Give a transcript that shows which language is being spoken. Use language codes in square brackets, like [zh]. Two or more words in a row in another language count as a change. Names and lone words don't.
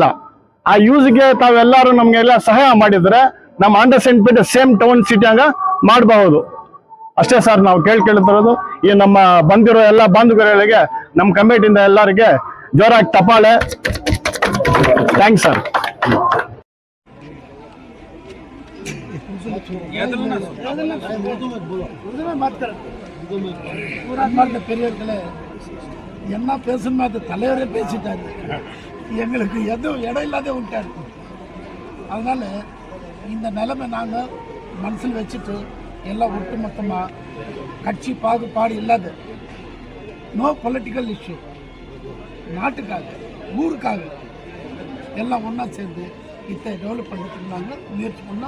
[kn] ಆ ಯೂಸ್ಗೆ ತಾವೆಲ್ಲರೂ ನಮ್ಗೆಲ್ಲ ಸಹಾಯ ಮಾಡಿದ್ರೆ ನಮ್ಮ ಆಂಡರ್ಸನ್ ಪೇಟೆ [en] same town city [kn] ಹಂಗ ಮಾಡಬಹುದು. ಅಷ್ಟೇ ಸರ್ ನಾವು ಕೇಳ್ತಿರೋದು. ಈ ನಮ್ಮ ಬಂದಿರೋ ಎಲ್ಲ ಬಂಧುಗಳಿಗೆ ನಮ್ಮ ಕಮಿಟಿಯಿಂದ ಎಲ್ಲರಿಗೆ ಜೋರಾಗಿ ಟಪಾಲೆ. [en] Thanks sir. [ta] பெரியவர்களே, என்ன பேசணுமோ அது தலைவரே பேசிட்டாரு. எங்களுக்கு எதுவும் இடம் இல்லாத விட்டாரு. அதனால இந்த நிலைமை நாங்கள் மனசில் வச்சுட்டு எல்லாம் ஒட்டுமொத்தமாக கட்சி பாகுபாடு இல்லாத [en] no political issue, [ta] நாட்டுக்காக ஊருக்காக எல்லாம் ஒன்றா சேர்ந்து இதை டெவலப் பண்ணுறதுக்கு நாங்கள் முயற்சி பண்ணோம்.